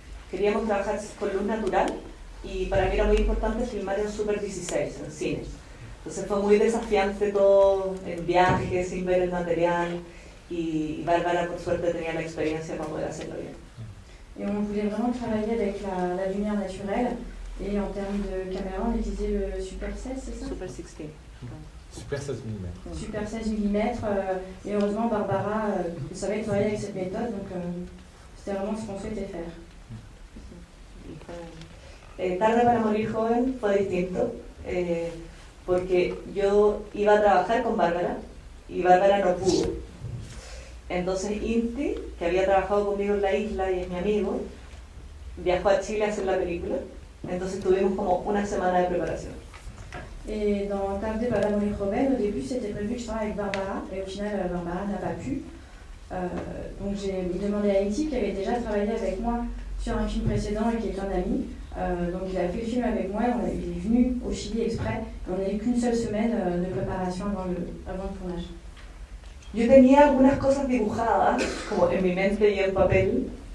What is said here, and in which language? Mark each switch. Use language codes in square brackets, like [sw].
[es] Queríamos trabajar con luz natural y para mí era muy importante filmar en Super 16, en cine. Entonces fue muy desafiante todo en viaje, sin ver el material, y Bárbara por suerte tenía la experiencia para poder hacerlo bien. [fr] Et on voulait vraiment travailler avec la lumière naturelle, et en termes de caméra, on utilisait le Super 16, c'est ça? Super 16. Super 16 mm. Super 16 mm, et heureusement Barbara savait travailler avec cette méthode, donc c'était vraiment ce qu'on souhaitait faire. [es] Tarde para morir joven fue distinto, porque yo iba a trabajar con Bárbara y Bárbara no pudo. Entonces Inti, que había trabajado conmigo en la isla y es mi amigo, viajó a Chile a hacer la película. Entonces tuvimos como una semana de preparación. [fr] Et dans Tarde para morir joven, au début c'était prévu que je travaille avec Barbara, et au final Barbara n'a pas pu. Donc j'ai demandé à Inti, qui avait déjà travaillé avec moi sur un film précédent et qui est un ami. Donc il a fait le film avec moi, il est venu au Chili exprès, et on n'a eu qu'une seule semaine de préparation avant le tournage. [es] Yo tenía algunas cosas dibujadas, como en mi mente y en papel.